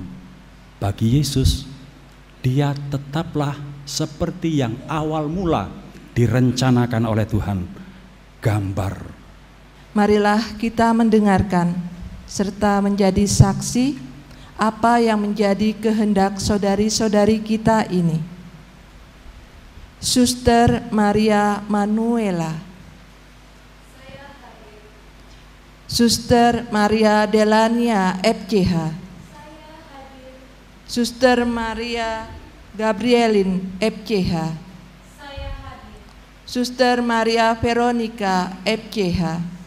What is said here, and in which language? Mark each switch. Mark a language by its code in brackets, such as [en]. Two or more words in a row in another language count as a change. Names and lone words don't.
[id] Bagi Yesus, dia tetaplah seperti yang awal mula direncanakan oleh Tuhan, gambar. Marilah kita mendengarkan serta menjadi saksi apa yang menjadi kehendak saudari-saudari kita ini. Suster Maria Manuela, Suster Maria Delania FCH, Suster Maria Gabrielin FCH, Suster Maria Veronica FCH,